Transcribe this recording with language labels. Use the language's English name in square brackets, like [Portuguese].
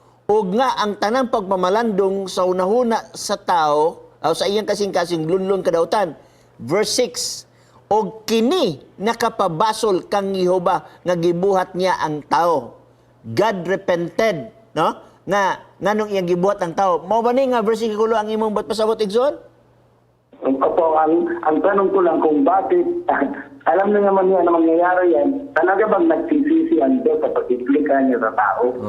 [Cebuano] Og nga ang tanang pagmamalandong sa unahuna sa tao, sa iyang kasing-kasing lunlon kadautan. [English] Verse 6. [Cebuano] Og kini nakapabasol kang Jehova nga gibuhat niya ang tao. [English] God repented, [Cebuano] no? Nganong iyang gibuhat ang tao. Mao ba ni nga bersikulo ang imong pasabot igsoon? [Filipino] Opo, ang tanong ko lang kung bakit, alam na naman niya na mangyayari yan, talaga bang nagsisisi ang Diyos sa pag-implika niya sa tao?